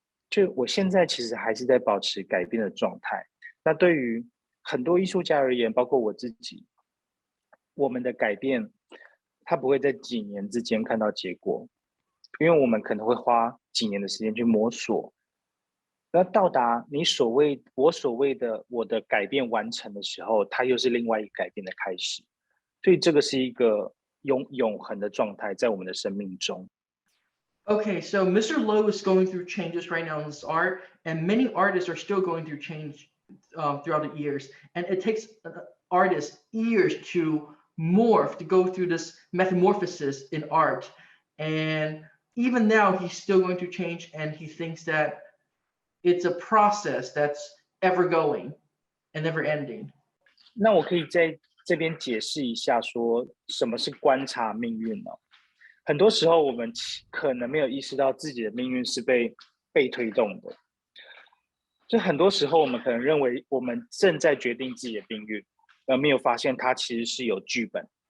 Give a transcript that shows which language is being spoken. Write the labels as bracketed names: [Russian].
[Chinese] 就我现在其实还是在保持改变的状态。那对于很多艺术家而言，包括我自己，我们的改变，它不会在几年之间看到结果，因为我们可能会花几年的时间去摸索。那到达我所谓的我的改变完成的时候，它又是另外一个改变的开始。所以这个是一个永恒的状态在我们的生命中。 [English] Okay, so Mr. Lo is going through changes right now in his art, and many artists are still going through change throughout the years. And it takes artists years to morph, to go through this metamorphosis in art. And even now, he's still going through change, and he thinks that it's a process that's ever going and never ending. [Chinese] 那我可以在这边解释一下，说什么是观察命运呢？很多时候我们可能没有意识到自己的命运是被推动的，就很多时候我们可能认为我们正在决定自己的命运，而没有发现它其实是有剧本。